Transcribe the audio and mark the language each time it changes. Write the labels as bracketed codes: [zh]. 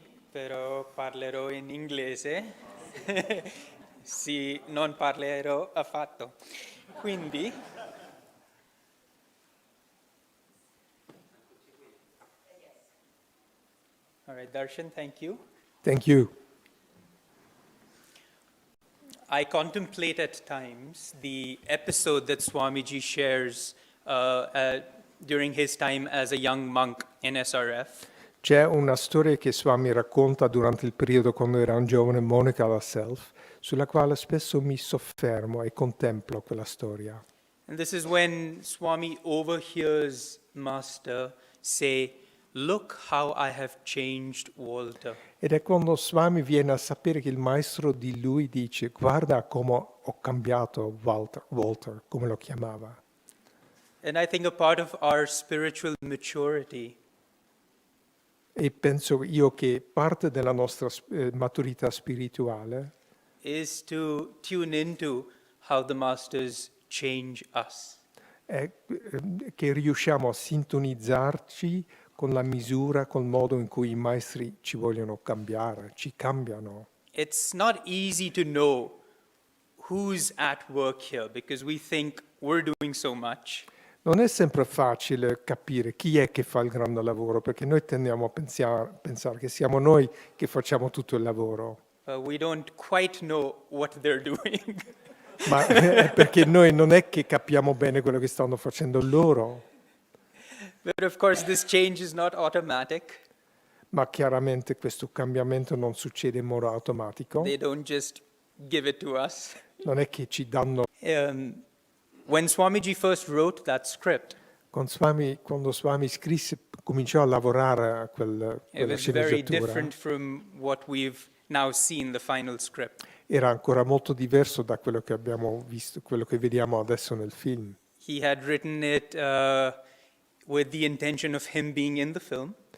[it] Però parlerò in inglese. Sì, non parlerò affatto. Quindi, [en] all right, Darshan, thank you. Thank you. I contemplate at times the episode that Swamiji shares during his time as a young monk in SRF. [it] C'è una storia che Swami racconta durante il periodo quando era un giovane monaco alla Self, sulla quale spesso mi soffermo e contemplo quella storia. [en] And this is when Swami overhears Master say, "Look how I have changed Walter." [it] Ed è quando Swami viene a sapere che il maestro di lui dice: guarda come ho cambiato Walter, come lo chiamava. [en] And I think a part of our spiritual maturity [it] E penso io che parte della nostra maturità spirituale [en] is to tune into how the masters change us. [it] è che riusciamo a sintonizzarci con la misura, col modo in cui i maestri ci vogliono cambiare, ci cambiano. [en] It's not easy to know who's at work here because we think we're doing so much. [it] Non è sempre facile capire chi è che fa il grande lavoro, perché noi tendiamo a pensare che siamo noi che facciamo tutto il lavoro. [en] We don't quite know what they're doing. [it] Ma è perché noi non è che capiamo bene quello che stanno facendo loro. [en] But of course this change is not automatic. [it] Ma chiaramente questo cambiamento non succede in modo automatico. [en] They don't just give it to us. [it] Non è che ci danno. [en] When Swamiji first wrote that script, [it] Quando Swami scrisse, cominciò a lavorare a [en] it [it] quella [en] was very [it] sceneggiatura, [en] different from what we've now seen, the final script. [it] era ancora molto diverso da quello che abbiamo visto, quello che vediamo adesso nel film. [en] He had written it with the intention of him being in the film.